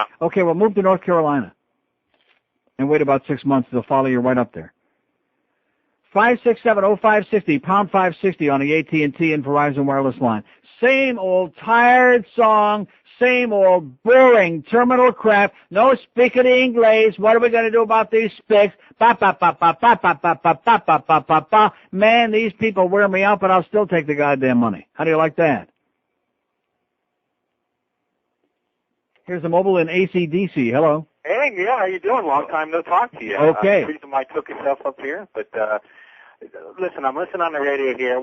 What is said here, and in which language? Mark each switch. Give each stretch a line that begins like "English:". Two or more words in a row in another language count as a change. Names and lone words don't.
English: Okay, well, move to North Carolina and wait about 6 months. They'll follow you right up there. 5670560, pound 560 on the AT&T and Verizon wireless line. Same old tired song, same old boring terminal crap. No speaking English. What are we going to do about these spics? Ba ba ba ba ba ba ba ba ba ba ba ba ba. Man, these people wear me out, but I'll still take the goddamn money. How do you like that? Here's a mobile in AC/DC. Hello. Hey, Neil, how you doing? Long time no talk to you. Okay. The reason why I took yourself up here, but listen, I'm listening on the radio here.